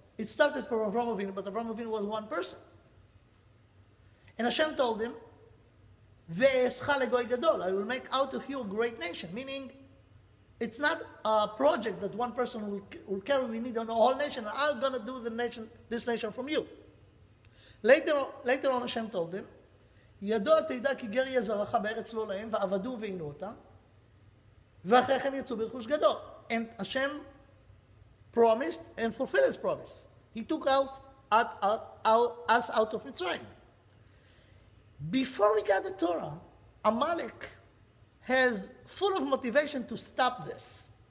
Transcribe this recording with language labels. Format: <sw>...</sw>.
<en>It started from Avraham Avinu, but Avraham Avinu was one person. And Hashem told him,</en> <he>Ve'escha legoy gadol,</he> <en>I will make out of you a great nation. Meaning, it's not a project that one person will carry. We need a whole nation. I'm going to do this nation from you. Later on, Hashem told him,</en> <he>ידוע תדע כי גר יהיה זרעך בארץ לא להם, ועבדו ועינו אותה, ואחרי כן יצאו ברכוש גדול.</he> <en>And Hashem promised and fulfilled his promise. He took us out of Mitzrayim. Before we got the Torah, Amalek has full of motivation to stop this.</en>